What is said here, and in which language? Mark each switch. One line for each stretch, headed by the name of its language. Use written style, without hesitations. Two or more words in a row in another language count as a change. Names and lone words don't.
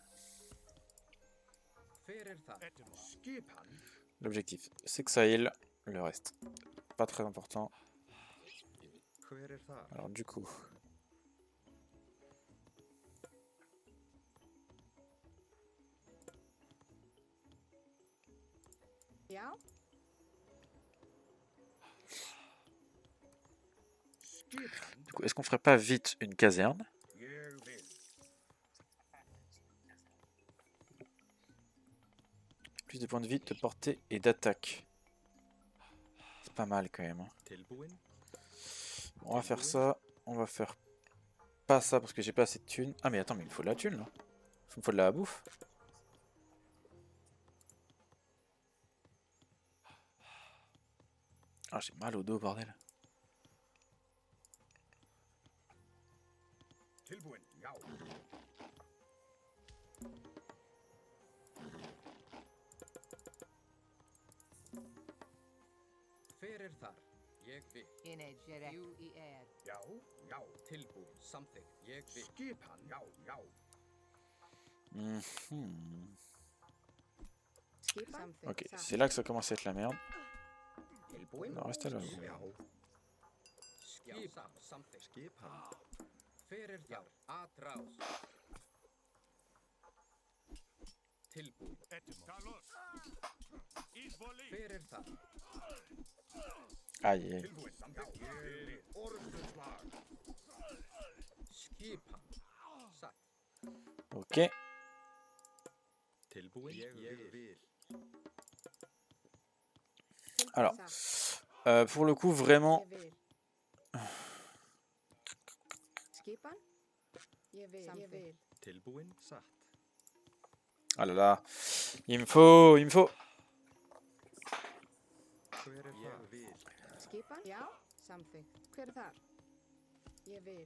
Icelandic: Skipan.
French: L'objectif, c'est que ça heal. Le reste, pas très important.
Icelandic: Hver þar?
French: Alors du coup...
Icelandic: Já,
French: Du coup, est-ce qu'on ferait pas vite une caserne?
Icelandic: Ég vil.
French: Plus de points de vie, de portée et d'attaque. C'est pas mal quand même. Hein.
Icelandic: Tilbúin?
French: Bon, on va faire ça. On va faire pas ça parce que j'ai pas assez de thunes. Ah mais attends, mais il me faut de la thune là. Il me faut de la bouffe. Ah, j'ai mal au dos, bordel.
Icelandic: Tilbúin. Já. Hver þar? Ég vil. Já. Já. Tilbúin. Samþykkt. Ég vil. Skipan. Já. Já. Mhm. skipan.
French: Ok, c'est là que ça commence à être la merde.
Icelandic: Tilbúin?
French: Non, restez là.
Icelandic: Já. Skipan. Samþykkt. Skipan. Hver þar? Atrás. Tilbúin. Talos. Ísvoli. Hver þar?
French: Aïe, aïe.
Icelandic: Tilbúin. Samþykkt. Ég vil. Orðuslag. Skipan. Satt. Ok. Tilbúin? Ég vil.
French: Alors, pour le coup, vraiment...
Icelandic: Skipan. Ég vil. Tilbúin? Satt.
French: Ah là là. Il me faut...
Icelandic: Hver þar? Ég vil. Skipan. Já, samþykkt. Hver er þar? Ég vil.